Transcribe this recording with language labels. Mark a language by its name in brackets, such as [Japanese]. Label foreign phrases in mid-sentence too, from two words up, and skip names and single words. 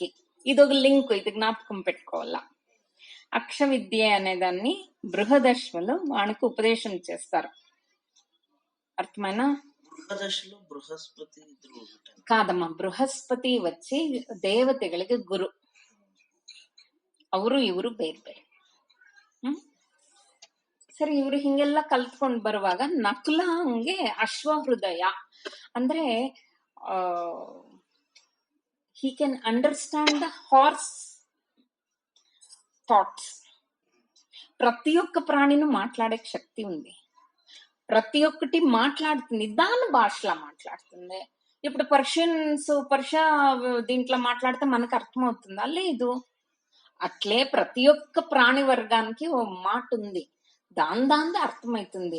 [Telugu] ఇదొక లింక్, ఇది జ్ఞాపకం పెట్టుకోవాలా. అక్ష విద్య అనేదాన్ని బృహదశ్వలు వానికి ఉపదేశం చేస్తారు. అర్థమైనా? బృహస్పతి కాదమ్మా, బృహస్పతి వచ్చి [Kannada] దేవತೆಗಳಿಗೆ ಗುರು, ಅವರು ಇವರು ಬೇರೆ ಬೇರೆ. ಸರಿ, ಇವ್ರು ಹಿಂಗೆಲ್ಲ ಕಲ್ತ್ಕೊಂಡ್ ಬರುವಾಗ ನಕುಲಂಗೆ ಅಶ್ವಹೃದಯ ಅಂದ್ರೆ [English] he can understand the horse thoughts. [Telugu] ప్రతి ఒక్క ప్రాణిని మాట్లాడే శక్తి ఉంది, ప్రతి ఒక్కటి మాట్లాడుతుంది, దాని భాషలో మాట్లాడుతుంది. ఇప్పుడు పర్షియా దీంట్లో మాట్లాడితే మనకు అర్థమవుతుందా? లేదు. అట్లే ప్రతి ఒక్క ప్రాణి వర్గానికి ఓ మాట ఉంది, దాందే అర్థమైతుంది.